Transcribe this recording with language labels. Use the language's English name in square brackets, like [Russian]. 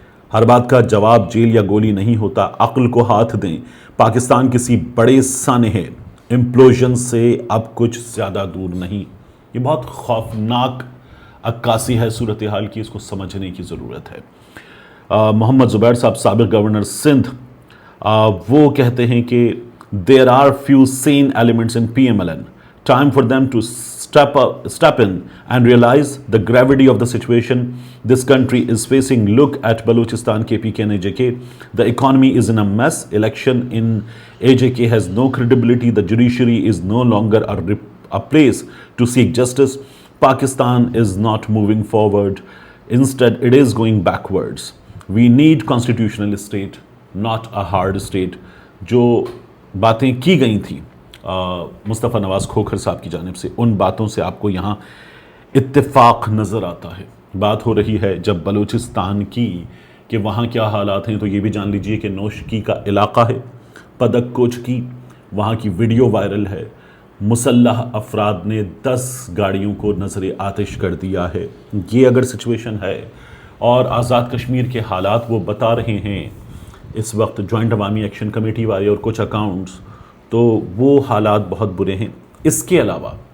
[Urdu] ہر بات کا جواب جیل یا گولی نہیں ہوتا، عقل کو ہاتھ دیں۔ پاکستان کسی بڑے سانحے امپلوژن سے اب کچھ زیادہ دور نہیں۔ یہ بہت خوفناک عکاسی ہے صورتحال کی، اس کو سمجھنے کی ضرورت ہے۔ محمد زبیر صاحب، سابق گورنر سندھ، وہ کہتے ہیں کہ [English] there are few sane elements in PMLN. Time for them to step in and realize the gravity of the situation this country is facing. Look at Balochistan, KPK and AJK. The economy is in a mess. Election in AJK has no credibility. The judiciary is no longer a place to seek justice. Pakistan is not moving forward. Instead, it is going backwards. We need constitutional state, not a hard state. [Urdu] جو باتیں کی گئی تھیں مصطفیٰ نواز کھوکھر صاحب کی جانب سے، ان باتوں سے آپ کو یہاں اتفاق نظر آتا ہے۔ بات ہو رہی ہے جب بلوچستان کی کہ وہاں کیا حالات ہیں، تو یہ بھی جان لیجئے کہ نوشکی کا علاقہ ہے، پدک کوچکی، وہاں کی ویڈیو وائرل ہے، مسلح افراد نے 10 گاڑیوں کو نظر آتش کر دیا ہے۔ یہ اگر سچویشن ہے اور آزاد کشمیر کے حالات وہ بتا رہے ہیں اس وقت جوائنٹ عوامی ایکشن کمیٹی والے اور کچھ اکاؤنٹس، تو وہ حالات بہت برے ہیں۔ اس کے علاوہ